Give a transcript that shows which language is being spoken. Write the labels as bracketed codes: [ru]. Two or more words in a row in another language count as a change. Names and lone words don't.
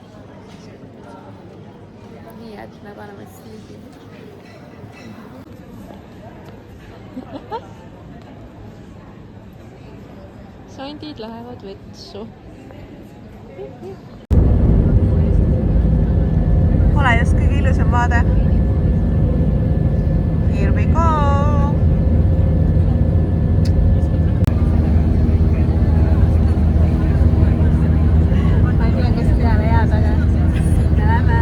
[et] Nii, et me paneme sliidi. Sandid lähevad vetsu. Pole just kõige ilusam vaade. [en] Here we go! [et] Ma ei tea, kes peale jääb, aga siin me läheme.